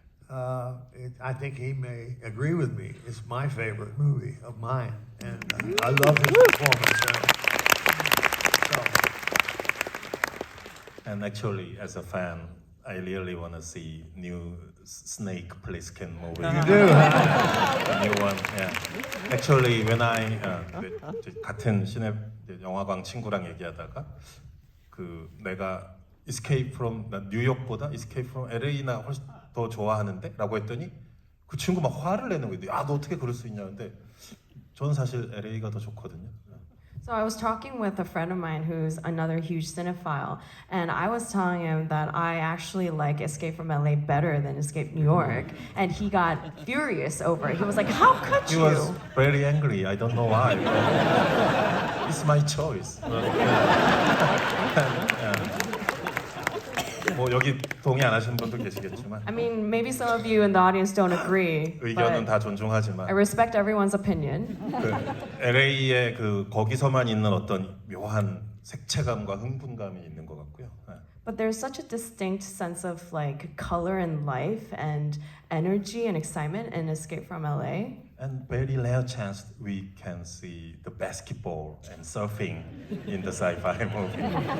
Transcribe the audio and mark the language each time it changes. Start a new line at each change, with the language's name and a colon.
English: I think he may agree with me. It's my favorite movie of mine, and I love his performance in it. So, And actually, as a fan, I really want to see new Snake Plissken movie. you do, huh? A new one. Yeah. Actually, when I
Korean: 같은 시내 영화관 친구랑 얘기하다가 그 내가 Escape from 나 뉴욕보다 Escape from LA나 훨씬 더 좋아하는데라고 했더니 그 친구 막 화를 내는 거예요. 야, 너 어떻게 그럴 수 있냐는데 저는 사실 LA가 더 좋거든요.
English: So I was talking with a friend of mine who's another huge cinephile, and I was telling him that I actually like Escape from LA better than Escape New York, and he got furious over it. He was like, "How could He you?" was very angry. I don't know why. But it's my choice.
Korean: 뭐 여기 동의 안 하시는 분도 계시겠지만
English: I mean, maybe some of you in the audience don't agree,
Korean: 의견은
English: but
Korean: 다 존중하지만
English: I respect everyone's opinion.
Korean: 그 LA의 그 거기서만 있는 어떤 묘한 색채감과 흥분감이 있는 것 같고요. 네.
English: But there's such a distinct sense of like color and life and energy and excitement in Escape from LA. And very rare chance we can see the basketball and surfing in the sci-fi movie.